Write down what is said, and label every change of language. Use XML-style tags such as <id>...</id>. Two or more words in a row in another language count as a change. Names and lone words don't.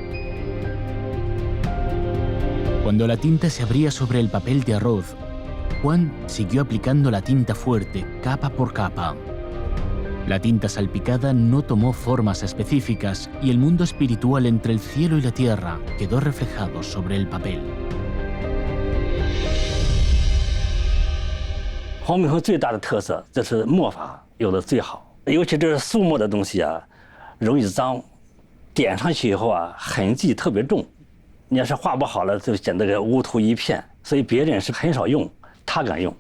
<es>Cuando la tinta se abría sobre el papel de arroz, Juan siguió aplicando la tinta fuerte, capa por capa. La tinta salpicada no tomó formas específicas y el mundo espiritual entre el cielo y la tierra quedó reflejado sobre el papel.</es> <zh>黄宾虹最大的特色就是墨法有的最好，尤其这是素墨的东西啊，容易脏，点上去以后啊，痕迹特别重。你要是画不好了，就显得这乌涂一片，所以别人是很少用，他敢用。</zh>